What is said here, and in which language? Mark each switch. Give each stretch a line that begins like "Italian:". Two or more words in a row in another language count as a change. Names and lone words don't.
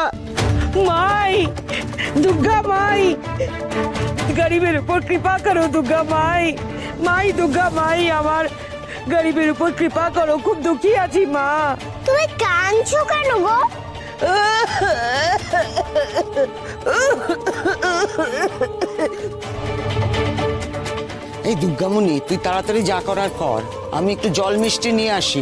Bangla: মাই দুর্গা মাই, গরিবের উপর কৃপা করো দুর্গা মাই। মাই দুর্গা মাই, আমার গরিবের উপর কৃপা করো, খুব দুঃখী আছি মা। তুমি কাঁদছো কেন গো? এই দুর্গামণি, তুই তাড়াতাড়ি যা করার কর, আমি একটু জল মিষ্টি নিয়ে আসি।